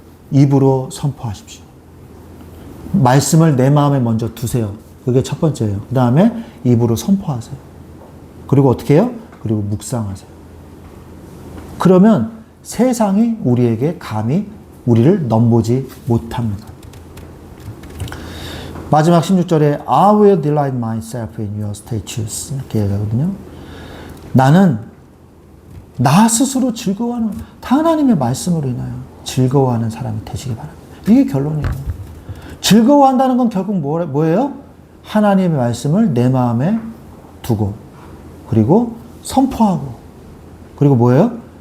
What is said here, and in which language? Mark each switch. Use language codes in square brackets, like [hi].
[ko] 입으로 선포하십시오. 말씀을 내 마음에 먼저 두세요. 그게 첫 번째예요. 그 다음에 입으로 선포하세요. 그리고 어떻게 해요? 그리고 묵상하세요. 그러면 세상이 우리에게 감히 우리를 넘보지 못합니다. 마지막 16절에 [en] I will delight myself in your statutes [ko] 이렇게 얘기하거든요. 나는 나 스스로 즐거워하는 하나님의 말씀으로 인하여 즐거워하는 사람이 되시기 바랍니다. 이게 결론이에요. 즐거워한다는 건 결국 뭐예요? 하나님의 말씀을 내 마음에 두고 그리고 선포하고 그리고 뭐예요?